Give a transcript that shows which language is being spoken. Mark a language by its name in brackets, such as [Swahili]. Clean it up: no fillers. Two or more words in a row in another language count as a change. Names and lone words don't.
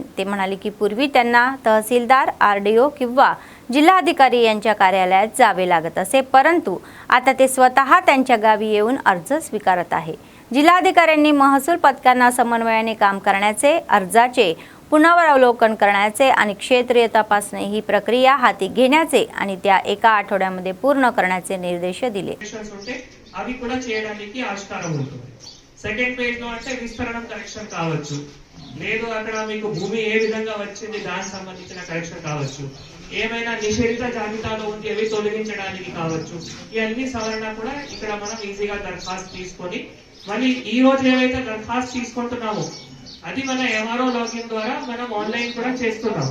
[Marathi] ते म्हणाले की पूर्वी त्यांना तहसीलदार, RDO किंवा जिल्हाधिकारी यांच्या कार्यालयात जावे लागत असे, परंतु आता ते स्वतः त्यांच्या गावी येऊन अर्ज स्वीकारत आहे। जिल्हाधिकाऱ्यांनी महसूल पथकांना समन्वयाने काम करण्याचे, अर्जाचे पुनरावलोकन करण्याचे आणि क्षेत्रीय तपासणी ही प्रक्रिया हाती घेण्याचे आणि त्या एका आठवड्यामध्ये पूर्ण करण्याचे निर्देश दिले। [Telugu] అవి కూడా చేయడానికి ఆస్కారం ఉంటుంది। [English] second page [Telugu] లో అంటే విస్తరణ కరెక్షన్ కావచ్చు, లేదు అక్కడ మీకు భూమి ఏ విధంగా వచ్చింది దానికి సంబంధించిన కరెక్షన్ కావచ్చు, ఏమైనా నిషేధిత జాబితాలో ఉంటే అవి తొలగించడానికి కావచ్చు, ఈ అన్ని సవరణ కూడా ఇక్కడ మనం ఈజీగా దరఖాస్తు తీసుకొని మళ్ళీ ఈ రోజు ఏవైతే దరఖాస్తు తీసుకుంటున్నామో అది మన MRO లాగిన్ ద్వారా మనం ఆన్లైన్ కూడా చేస్తున్నాం।